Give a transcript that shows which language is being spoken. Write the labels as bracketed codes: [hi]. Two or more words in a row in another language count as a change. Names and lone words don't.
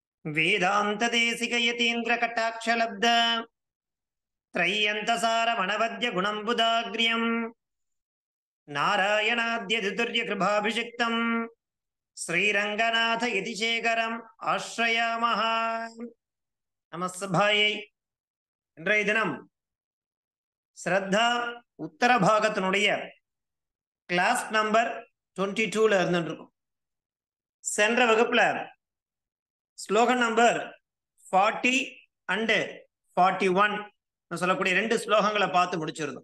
[sa] वेदांत देशिक यतीन्द्र कटाक्ष लब्ध त्रय्यंतसार मनवद्य गुणंबुदाग्र्यं नारायणाद्य दुर्य कृपाभिषिक्तं श्रीरंगनाथ यतिशेखरम् आश्रयामः. [ta] நமஸ்தபாயை. இன்றைய தினம் ஸ்ரத்தா உத்தர பாகத்தினுடைய கிளாஸ் நம்பர் 22ல இருந்துருக்கும். சென்ற வகுப்புல ஸ்லோகன் நம்பர் 40 and 41 சொல்லக்கூடிய ரெண்டு ஸ்லோகங்களை பார்த்து முடிச்சிருந்தோம்.